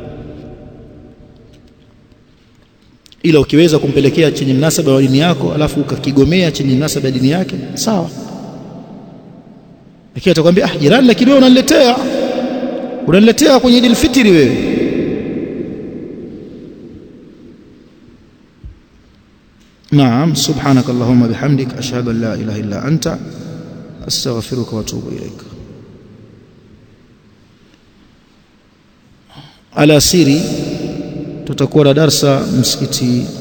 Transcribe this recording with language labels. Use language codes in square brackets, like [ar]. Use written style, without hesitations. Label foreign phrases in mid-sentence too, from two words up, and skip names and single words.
[sw] Ila ukiweza kumpelekea chenye mnasaba wa dini yako alafu ukakigomea chenye mnasaba ya dini yake, sawa. Lakini atakwambia jirani, lakini wewe unaniletea kwenye Eid al-Fitr wewe. Naam, [ar] سبحانك اللهم وبحمدك أشهد أن لا إله إلا أنت أستغفرك وأتوب إليك. [sw] Alasiri tutakuwa na darsa msikiti